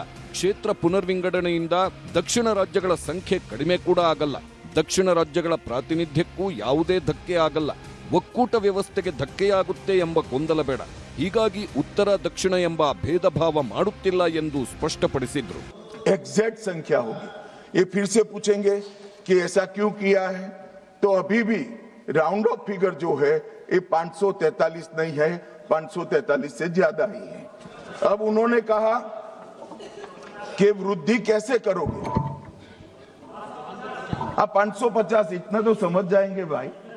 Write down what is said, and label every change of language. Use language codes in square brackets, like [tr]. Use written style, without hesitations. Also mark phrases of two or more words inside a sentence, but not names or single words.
[kn] ಕ್ಷೇತ್ರ ಪುನರ್ವಿಂಗಡಣೆಯಿಂದ ದಕ್ಷಿಣ ರಾಜ್ಯಗಳ ಸಂಖ್ಯೆ ಕಡಿಮೆ ಕೂಡ ಆಗಲ್ಲ. ದಕ್ಷಿಣ ರಾಜ್ಯಗಳ ಪ್ರಾತಿನಿಧ್ಯಕ್ಕೂ ಯಾವುದೇ ಧಕ್ಕೆ ಆಗಲ್ಲ. ಒಕ್ಕೂಟ ವ್ಯವಸ್ಥೆಗೆ ಧಕ್ಕೆಯಾಗುತ್ತೆ ಎಂಬ ಗೊಂದಲ ಬೇಡ. ಹೀಗಾಗಿ ಉತ್ತರ ದಕ್ಷಿಣ ಎಂಬ ಭೇದ ಭಾವ ಮಾಡುತ್ತಿಲ್ಲ ಎಂದು ಸ್ಪಷ್ಟಪಡಿಸಿದ್ರು. [hi] एग्जैक्ट संख्या होगी, ये फिर से पूछेंगे कि ऐसा क्यों किया है, तो अभी भी [en] round off figure [hi] जो है ये 543 नहीं है, 543 से ज्यादा ही है. अब उन्होंने कहा कि वृद्धि कैसे करोगे, आप 550 इतना तो समझ जाएंगे भाई.